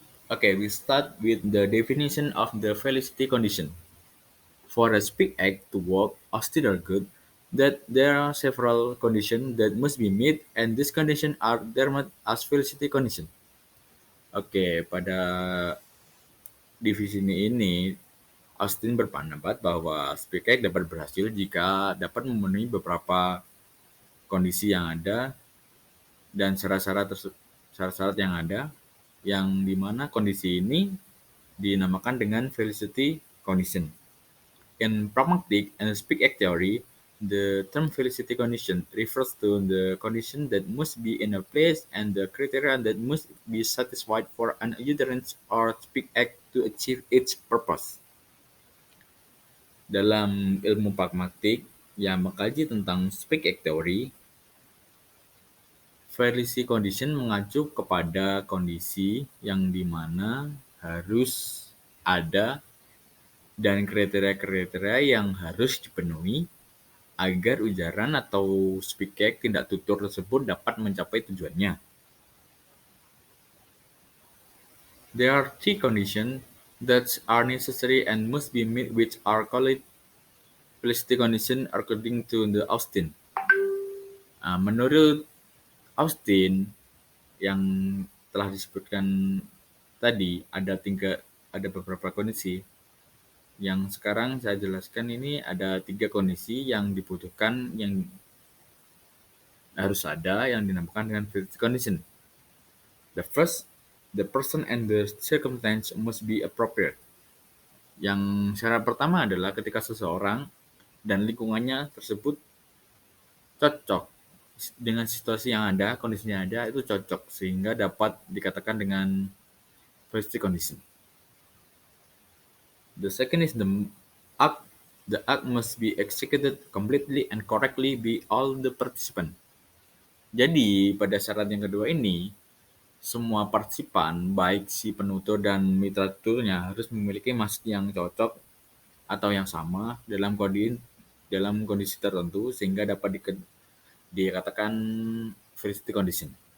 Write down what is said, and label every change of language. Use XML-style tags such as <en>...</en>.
<en>Okay, we start with the definition of the felicity condition. For a speak act to work or still good, that there are several conditions that must be met and these conditions are termed as felicity condition.</en> <id>Oke, pada divisi ini Austin berpendapat bahwa speak act dapat berhasil jika dapat memenuhi beberapa kondisi yang ada dan syarat-syarat yang ada yang dimana kondisi ini dinamakan dengan felicity condition.</id> <en>In pragmatic and speak act theory, the term felicity condition refers to the condition that must be in a place and the criteria that must be satisfied for an utterance or speak act to achieve its purpose.</en> <id>Dalam ilmu pragmatik yang mengkaji tentang speak act theory, felicity condition mengacu kepada kondisi yang dimana harus ada dan kriteria-kriteria yang harus dipenuhi agar ujaran atau speak act tidak tutur tersebut dapat mencapai tujuannya.</id> <en>There are three conditions that are necessary and must be met which are called felicity condition according to the Austin.</en> <id>Menurut Austin yang telah disebutkan tadi ada beberapa kondisi. Yang sekarang saya jelaskan ini ada 3 kondisi yang dibutuhkan yang harus ada yang dinamakan dengan felicity condition.</id> <en>The first, the person and the circumstance must be appropriate.</en> <id>Yang syarat pertama adalah ketika seseorang dan lingkungannya tersebut cocok dengan situasi yang ada, kondisi yang ada itu cocok sehingga dapat dikatakan dengan felicity condition.</id> <en>The second is the act. The act must be executed completely and correctly by all the participants.</en> <id>Jadi pada syarat yang kedua ini, semua partisipan, baik si penutur dan mitra tuturnya harus memiliki maksud yang cocok atau yang sama dalam kondisi tertentu sehingga dapat dikatakan felicity condition.</id>